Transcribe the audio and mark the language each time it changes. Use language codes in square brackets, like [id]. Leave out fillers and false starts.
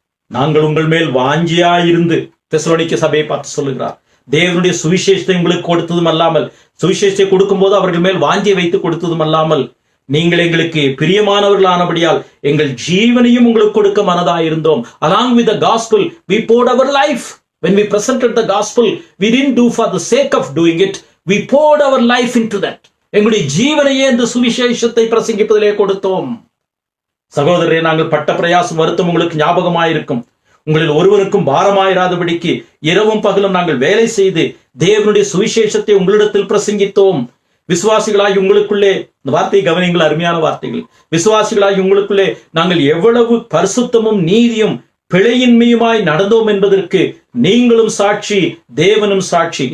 [ta] நாங்கள் உங்கள் மேல் வாஞ்சியாயிருந்து, தெசலோனிக்க சபையை பார்த்து சொல்லுகிறார், தேவனுடைய சுவிசேஷத்தை உங்களுக்கு கொடுத்ததும் அல்லாமல், சுவிசேஷத்தை கொடுக்கும் போது அவர்கள் மேல் வாஞ்சியை வைத்து கொடுத்ததும் அல்லாமல், நீங்கள் எங்களுக்கு பிரியமானவர்களானபடியால் எங்கள் ஜீவனையும் உங்களுக்கு கொடுக்க மனதாயிருந்தோம். [en] Along with the gospel, we poured our life. When we presented the gospel, we didn't do for the sake of doing it. We poured our life into that. [ta] எங்களுடைய ஜீவனையே இந்த சுவிசேஷத்தை பிரசங்கிப்பதிலே கொடுத்தோம். சகோதரரே, நாங்கள் பட்ட பிரயாசம் வருத்தம் உங்களுக்கு ஞாபகமாயிருக்கும். உங்களில் ஒருவருக்கும் பாரமாயிராதபடிக்கு இரவும் பகலும் நாங்கள் வேலை செய்து தேவனுடைய சுவிசேஷத்தை உங்களிடத்தில் பிரசங்கித்தோம். விசுவாசிகளாய் உங்களுக்குள்ளே, இந்த வார்த்தையை கவனிங்கள், அருமையான வார்த்தைகள், விசுவாசிகளாய் உங்களுக்குள்ளே நாங்கள் எவ்வளவு பரிசுத்தமும் நீதியும் பிழையின்மையுமாய் நடந்தோம் என்பதற்கு நீங்களும் சாட்சி, தேவனும் சாட்சி.